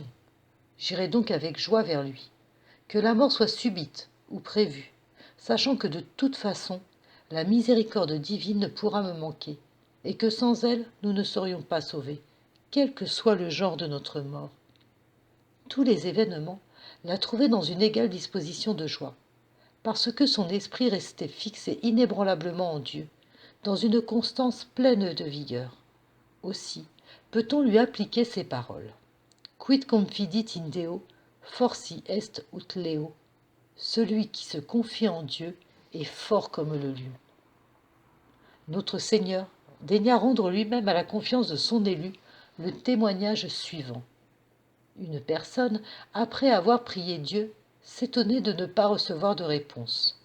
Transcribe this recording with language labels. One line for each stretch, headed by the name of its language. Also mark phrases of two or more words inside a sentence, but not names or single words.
French: J'irai donc avec joie vers lui. Que la mort soit subite ou prévue, sachant que de toute façon, la miséricorde divine ne pourra me manquer, et que sans elle, nous ne serions pas sauvés, quel que soit le genre de notre mort. » Tous les événements la trouvaient dans une égale disposition de joie, parce que son esprit restait fixé inébranlablement en Dieu, dans une constance pleine de vigueur. Aussi peut-on lui appliquer ces paroles.
Latin: Quid confidit in Deo, forti est ut leo.
French: Celui qui se confie en Dieu est fort comme le lion. Notre Seigneur daigna rendre lui-même à la confiance de son élu le témoignage suivant. Une personne, après avoir prié Dieu, s'étonnait de ne pas recevoir de réponse.